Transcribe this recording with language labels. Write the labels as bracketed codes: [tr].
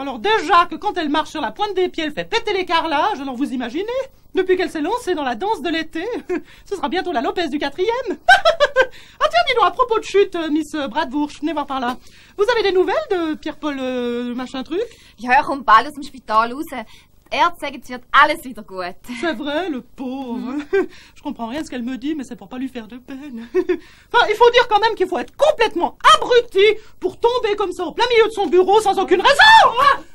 [fr] Alors déjà que quand elle marche sur la pointe des pieds, elle fait péter les carrelages. Alors vous imaginez, depuis qu'elle s'est lancée dans la danse de l'été, ce sera bientôt la Lopez du 4e. Ah tiens, dis donc, à propos de chute, Miss Bradbourg, venez voir par là. Vous avez des nouvelles de Pierre-Paul machin truc? [de] Ja, er kommt bald aus dem Spital raus. Die Ärzte sagen, es wird alles wieder gut. [fr] C'est vrai, le pauvre. Je comprends rien de ce qu'elle me dit, mais c'est pour pas lui faire de peine. Enfin, il faut dire quand même qu'il faut être complètement abruti pour tomber comme ça au plein milieu de son bureau sans aucune raison.